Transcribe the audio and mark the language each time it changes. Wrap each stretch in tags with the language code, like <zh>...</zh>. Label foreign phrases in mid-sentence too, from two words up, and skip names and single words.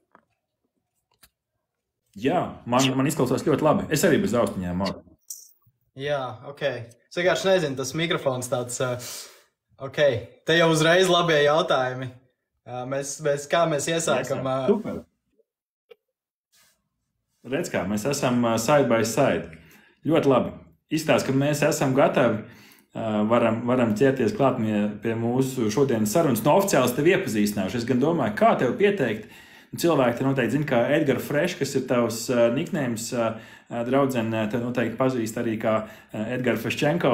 <lv>Jā, man izklausās ļoti labi. Es arī bez austiņām māku. Jā, ok. Es vienkārši nezinu, tas mikrofons tāds, ok. Te jau uzreiz labie jautājumi. Kā mēs iesākam? Super. Redz kā, mēs esam</lv> <en>side by side.</en> <lv>Ļoti labi. Izstāst, ka mēs esam gatavi. Varam ķerties klāt pie mūsu šodienas sarunas. No oficiāli tevi iepazīstināšu. Es gan domāju, kā tevi pieteikt. Cilvēki te noteikti zina, kā Edgar Fresh, kas ir tavs nicknames, draudzene, te noteikti pazīst arī kā Edgar Freščenko.</lv>